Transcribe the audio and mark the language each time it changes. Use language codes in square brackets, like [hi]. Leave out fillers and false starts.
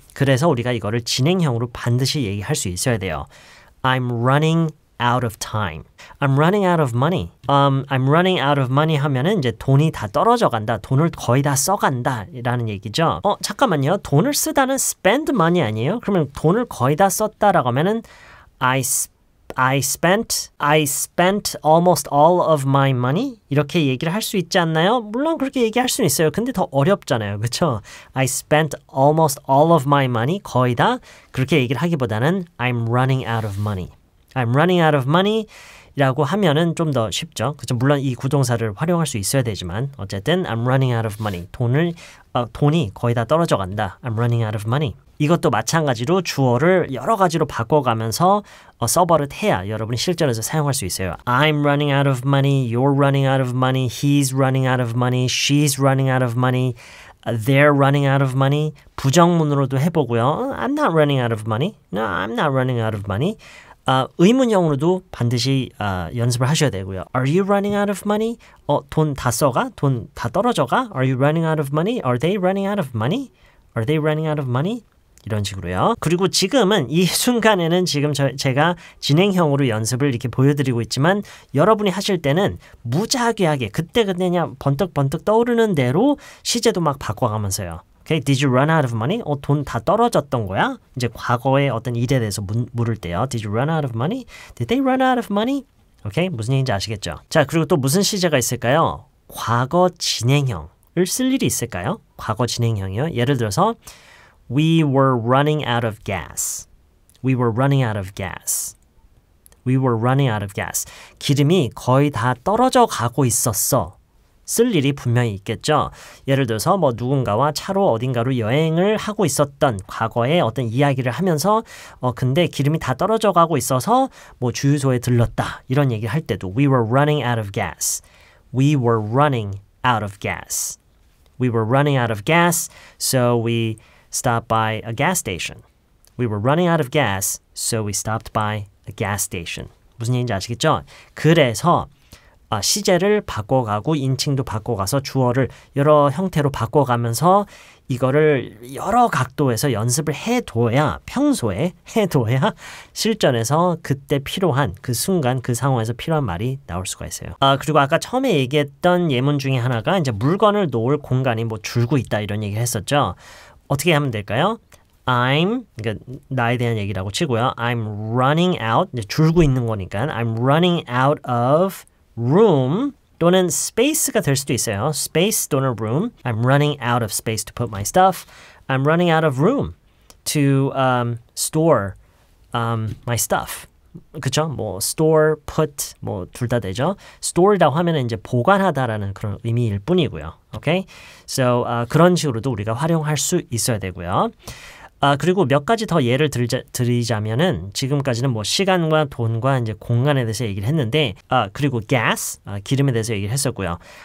[ko] 그래서 우리가 이거를 진행형으로 반드시 얘기할 수 있어야 돼요. [en] I'm running out of time. I'm running out of money. I'm running out of money [ko] 하면은 이제 돈이 다 떨어져 간다. 돈을 거의 다 써간다. 라는 얘기죠. 잠깐만요. 돈을 쓰다는 spend money 아니에요? 그러면 돈을 거의 다 썼다라고 하면은 [en] I spent almost all of my money? [ko] 이렇게 얘기를 할 수 있지 않나요? 물론 그렇게 얘기할 수는 있어요. 근데 더 어렵잖아요. 그렇죠? [en] I spent almost all of my money. [ko] 거의 다 그렇게 얘기를 하기보다는 [en] I'm running out of money. I'm running out of money [ko] 라고 하면은 좀 더 쉽죠. 그렇죠? 물론 이 구동사를 활용할 수 있어야 되지만 어쨌든 [en] I'm running out of money. [ko] 돈이 거의 다 떨어져 간다. [en] I'm running out of money. [ko] 이것도 마찬가지로 주어를 여러 가지로 바꿔가면서 써버릇해야 여러분이 실전에서 사용할 수 있어요. [en] I'm running out of money. You're running out of money. He's running out of money. She's running out of money. They're running out of money. [ko] 부정문으로도 해보고요. [en] I'm not running out of money. No, I'm not running out of money. [ko] 의문형으로도 반드시 연습을 하셔야 되고요. [en] Are you running out of money? [ko] 돈 다 써가? 돈 다 떨어져가? [en] Are you running out of money? Are they running out of money? Are they running out of money? [ko] 이런 식으로요. 그리고 지금은 이 순간에는 지금 제가 진행형으로 연습을 이렇게 보여드리고 있지만 여러분이 하실 때는 무작위하게 그때 그냥 번뜩번뜩 떠오르는 대로 시제도 막 바꿔가면서요. [en] Okay, did you run out of money? [ko] 돈 다 떨어졌던 거야? 이제 과거의 어떤 일에 대해서 물을 때요. [en] Did you run out of money? Did they run out of money? [ko] Okay, 무슨 얘기인지 아시겠죠? 자, 그리고 또 무슨 시제가 있을까요? 과거 진행형을 쓸 일이 있을까요? 과거 진행형이요. 예를 들어서 [en] We were running out of gas. We were running out of gas. We were running out of gas. [ko] 기름이 거의 다 떨어져 가고 있었어. 쓸 일이 분명히 있겠죠. 예를 들어서 뭐 누군가와 차로 어딘가로 여행을 하고 있었던 과거의 어떤 이야기를 하면서 근데 기름이 다 떨어져 가고 있어서 뭐 주유소에 들렀다. 이런 얘기를 할 때도 [en] We were running out of gas. We were running out of gas. We were running out of gas. So we stop by a gas station. We were running out of gas, so we stopped by a gas station. [ko] 무슨 얘기인지 아시겠죠? 그래서 시제를 바꿔가고 인칭도 바꿔가서 주어를 여러 형태로 바꿔가면서 이거를 여러 각도에서 연습을 해둬야 평소에 해둬야 실전에서 그때 필요한 그 순간 그 상황에서 필요한 말이 나올 수가 있어요. 그리고 아까 처음에 얘기했던 예문 중에 하나가 이제 물건을 놓을 공간이 뭐 줄고 있다 이런 얘기를 했었죠. 어떻게 하면 될까요? 그러니까 나에 대한 얘기라고 치고요. I'm running out, 이제 줄고 있는 거니까 [en] I'm running out of room [ko] 또는 space가 될 수도 있어요. [en] space 또는 room. I'm running out of space to put my stuff. I'm running out of room to store my stuff. [ko] 그쵸? 뭐 store, put 뭐 둘 다 되죠. store라고 하면은 이제 보관하다라는 그런 의미일 뿐이고요. [en] Okay? [ko] So 그런 식으로도 우리가 활용할 수 있어야 되고요. 그리고 몇 가지 더 예를 드리자면은 지금까지는 뭐 시간과 돈과 이제 공간에 대해서 얘기를 했는데 그리고 gas, 기름에 대해서 얘기를 했었고요.